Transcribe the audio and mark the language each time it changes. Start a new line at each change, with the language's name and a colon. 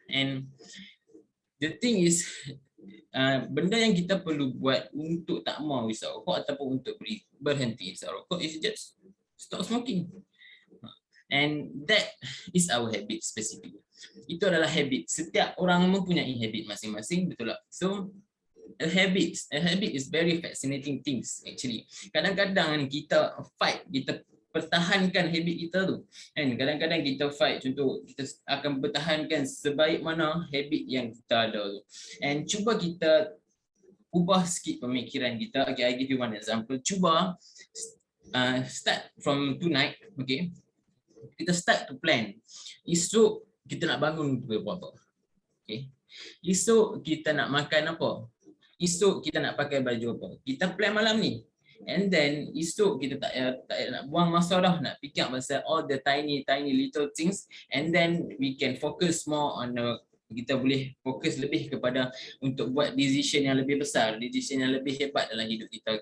English: And the thing is,
Malay: benda yang kita perlu buat untuk tak mau isap rokok ataupun untuk berhenti isap rokok
English: is just stop smoking. And that is our habit specifically.
Malay: Itu adalah habit. Setiap orang mempunyai habit masing-masing, betul tak?
English: So a habit is very fascinating things actually.
Malay: Kadang-kadang kita fight, kita pertahankan habit kita tu. And kadang-kadang kita fight, contoh kita akan pertahankan sebaik mana habit yang kita ada tu. And cuba kita ubah sikit pemikiran kita.
English: Okay, I give you one example.
Malay: Cuba
English: start from tonight, okay?
Malay: Kita
English: start to plan.
Malay: Esok kita nak bangun untuk buat apa. Okay. Esok kita nak makan apa. Esok kita nak pakai baju apa. Kita plan malam ni. And then esok kita tak nak buang masa dah nak fikir pasal
English: all the tiny little things, and then we can focus more on
Malay: kita boleh fokus lebih kepada untuk buat decision yang lebih besar, decision yang lebih hebat dalam hidup kita.